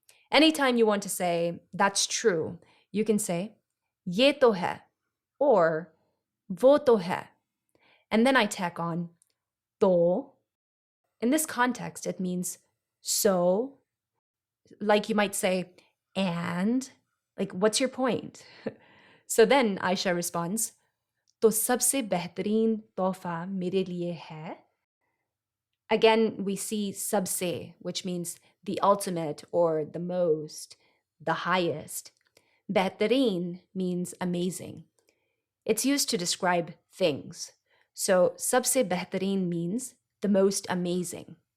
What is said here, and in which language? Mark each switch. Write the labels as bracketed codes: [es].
[en] Anytime you want to say, that's true, you can say, [ur] ye to hai, [en] or [ur] wo to hai. [en] And then I tack on, to. In this context, it means so. Like you might say, and, like, what's your point? So then Ayesha responds, [ur] तो सबसे बेहतरीन तोहफा मेरे लिए है. [en] Again, we see सबसे, which means the ultimate or the most, the highest. बेहतरीन means amazing. It's used to describe things. So [ur] सबसे बेहतरीन [en] means the most amazing.